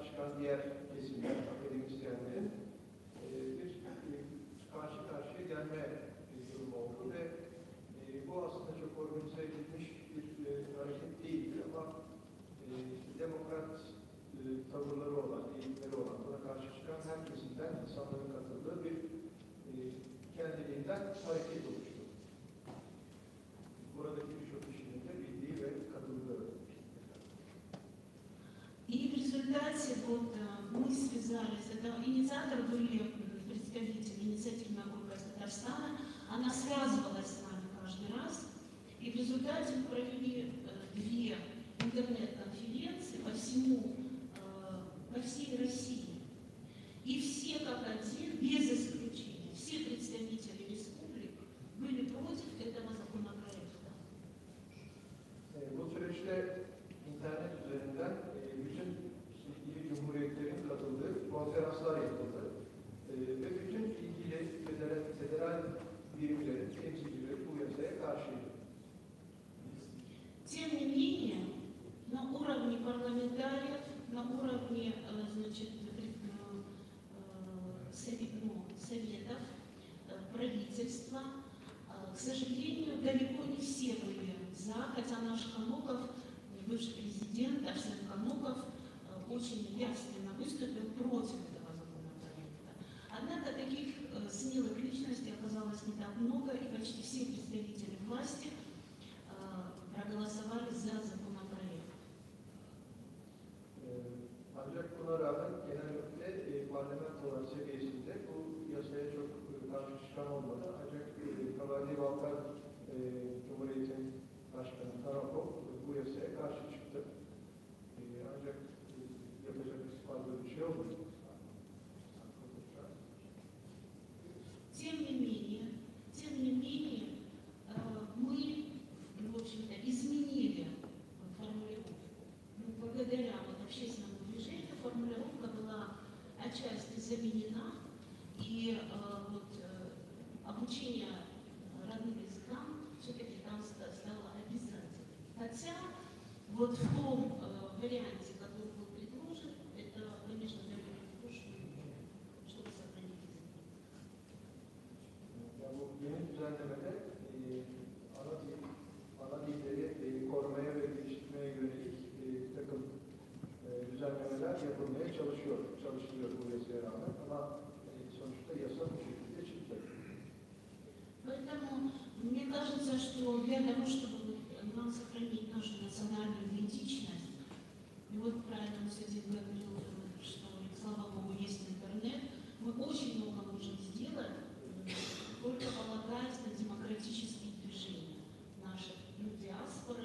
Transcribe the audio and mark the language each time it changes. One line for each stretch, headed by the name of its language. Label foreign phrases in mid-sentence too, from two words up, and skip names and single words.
Turkish: çıkan diğer kesimler, akademisyenlerin bir karşı karşıya gelme durumu oldu ve bu aslında çok organize edilmiş bir hareket değildi ama demokrat tavırları olan, eğilimleri olan, buna karşı çıkan her kesimden insanların katıldığı bir kendiliğinden hareket oluştu. Buradaki birçok kişinin de bildiği ve katıldığı.
Russian: И в результате вот мы связались, это инициаторы были представители инициативной группы из Татарстана, она связывалась с нами каждый раз, и в результате мы провели две интернет-конференции по всей России. И все как один, без исключения, все представители республик были против этого законопроекта.
Turkish: Bu süreçte internet üzerinden bütün ilgili cumhuriyetlerin katıldığı konferanslar yapıldı. Ve bütün ilgili federal birimlerin temsilcileri bu yasaya karşıydı.
Russian: Тем не менее, на уровне парламентариев, на уровне, значит, советов, правительства, к сожалению, далеко не все были за, хотя наш Кануков, бывший президент Арсен Кануков, очень явственно выступил против этого законопроекта. Однако таких смелых личностей оказалось не так много, и почти все представители власти проголосовали за законопроект.
Turkish: Ancak buna rağmen genellikle parlamentolar seviyesinde bu yasaya çok karşı çıkan olmadı. Ancak Kabaddi Balkan Cumhuriyeti'nin Başkanı Karakol bu yasaya karşı çıktı. Ancak yapacak fazla bir şey olmadı.
Russian: Тем не менее, мы, в общем-то, изменили формулировку. Благодаря вот общественному движению формулировка была отчасти заменена, и обучение родным языкам все-таки там стало обязательным. Хотя вот в том варианте, который был предложен, это, конечно, довольно прошлое, чтобы сохранить язык.
Turkish: Bu yeni düzenlemede ana dilleri korumaya ve geliştirmeye yönelik bir takım düzenlemeler yapılmaya çalışılıyor bu yasaya rağmen ama sonuçta yasa bu şekilde çıktı.
Russian: Поэтому мне кажется, что для того, чтобы нам сохранить нашу национальную господин говорил, что, слава богу, есть интернет. Мы очень много можем сделать, только полагаясь на демократические движения нашей диаспоры.